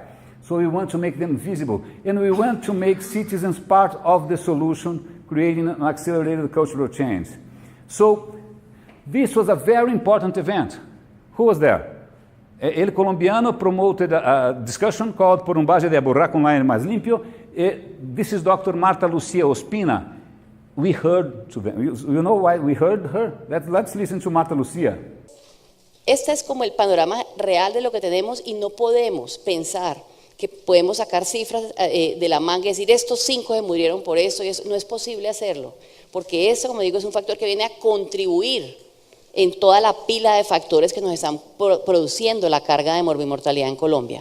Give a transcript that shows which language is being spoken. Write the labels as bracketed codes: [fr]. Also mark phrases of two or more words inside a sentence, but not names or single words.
[en] So we want to make them visible. And we want to make citizens part of the solution, creating an accelerated cultural change. So this was a very important event. Who was there? El Colombiano promoted a discussion called [es] Por base de aburrar con aire mais limpio. [en] This is Dr. Marta Lucia Ospina. We heard to them. You know why we heard her? Let's listen to Marta Lucia. [es] Este es como el panorama real de lo que tenemos y no podemos pensar que podemos sacar cifras de la manga y decir estos 5 se murieron por esto y eso. No es posible hacerlo, porque eso, como digo, es un factor que viene a contribuir en toda la pila de factores que nos están produciendo la carga de morbimortalidad en Colombia.